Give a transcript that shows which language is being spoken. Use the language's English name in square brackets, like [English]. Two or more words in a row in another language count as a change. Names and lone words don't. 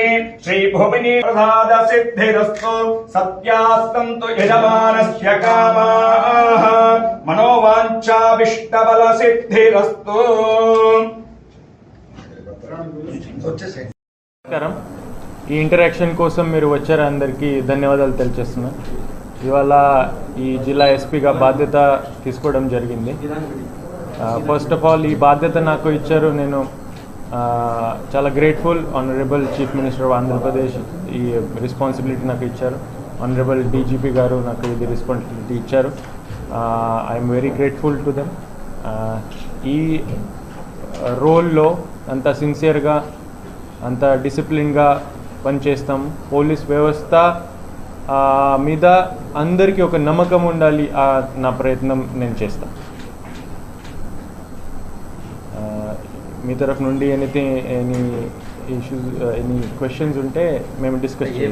[Sanskrit] श्रीभुवनी प्रसाद सिद्धिरस्तु सत्यास्तन्तु यजमानस्य कामाः मनोवाञ्छाभीष्टबल सिद्धिरस्तु। [Telugu] నమస్కారం. ఈ ఇంటరాక్షన్ కోసం మీరు వచ్చారు, అందరికీ ధన్యవాదాలు తెలియజేస్తున్నా. ఇవాళ ఈ జిల్లా ఎస్పీగా బాధ్యత తీసుకోవడం జరిగింది. [English] first of all [Telugu] ఈ బాధ్యత నాకు ఇచ్చారు, నేను చాలా గ్రేట్ఫుల్. [English] Honorable Chief Minister of Andhra Pradesh [Telugu] ఈ రెస్పాన్సిబిలిటీ నాకు ఇచ్చారు. [English] Honorable DGP [Telugu] గారు నాకు ఇది రెస్పాన్సిబిలిటీ ఇచ్చారు. [English] I'm very grateful to them. [Telugu] ఈ రోల్లో అంత సిన్సియర్గా అంత డిసిప్లిన్గా పనిచేస్తాం. పోలీస్ వ్యవస్థ మీద అందరికీ ఒక నమ్మకం ఉండాలి, నా ప్రయత్నం నేను చేస్తాను. మీ తరఫు నుండి [English] any issues any questions [Telugu] ఉంటే మేము డిస్కస్ చేయాలి.